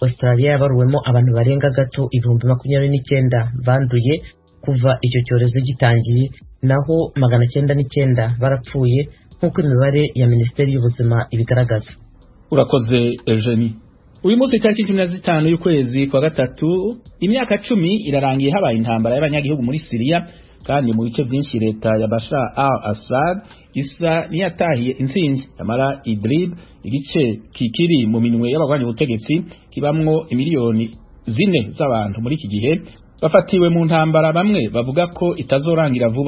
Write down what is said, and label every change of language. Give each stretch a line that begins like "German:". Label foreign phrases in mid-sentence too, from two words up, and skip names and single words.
Kinyarwanda: Australia yabaruwemo abantu barenga gato 29,000 banduye kuva icyo cyorezo gitangiye, naho 909 barapfuye nk'uko imibare ya Minisiteri y'Ubuzima ibigaragaza. Urakoze Eugenie. Uyu munsi tariki 15 y'ukwezi kwa gatatu, imyaka 10 irarangiye habaye intambara y'abanyagihugu muri Syria, kandi mu bice byinshi leta ya Bashar al-Assad isa niyatahiye intsinzi.
Rundi: Amara Idlib, igice kikiri mu minwe y'abagwanya ubutegetsi, kibamwo imiliyoni 4 z'abantu muri iki gihe bafatiwe mu ntambara, bamwe bavuga ko itazorangira vuba.